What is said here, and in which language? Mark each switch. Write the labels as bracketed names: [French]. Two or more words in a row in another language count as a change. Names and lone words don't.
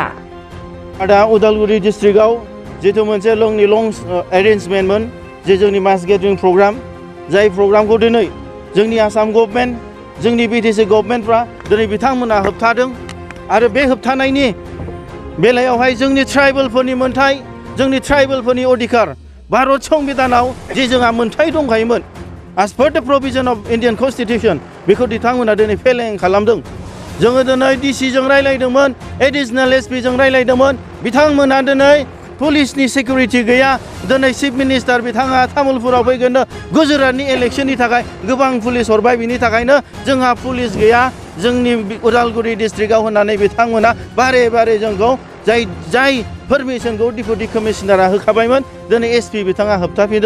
[Bodo] दा उदालगुरि डिस्ट्रिक्टआव जिथु मोनसे [English] long arrangement [Bodo] जे जोंनि [English] mass gathering program [Bodo] जाय प्रग्रामखौ दिनै जोंनि आसाम गभर्नमेन्ट जोंनि बिटिसि गभर्नमेन्टफ्रा दिनै बिथांमोना होबथादों आरो बे होबथानायनि बेलायावहाय जोंनि ट्राइबेलफोरनि मोन्थाय जोंनि ट्राइबेलफोरनि अधिकार भारत संबिधानाव जे जोंहा मोन्थाय दंखायोमोन [English] as per the provision of Indian Constitution [Bodo] बेखौ बिथांमोना दिनै फेलें खालामदों। जोङो दिनै डिसिजों रायलायदोंमोन [English] Additional SP [Bodo] रायलायदोंमोन बिथांमोना दिनै [English] police security [Bodo] गैया दिनै [English] Chief Minister [Bodo] बिथाङा तामुलपुराव फैगोन गुजरातनि इलेक्शननि थाखाय गोबां पुलिस हरबाय बिनि थाखायनो जोंहा पुलिस गैया जोंनि उदालगुरि डिस्ट्रिक्टआव होननानै बिथांमोना बारे बारे जोंखौ जाय पारमिशनखौ [English] Deputy Commissioner [Bodo] होखाबायमोन दिनै एसपि बिथाङा होबथाफिनदों।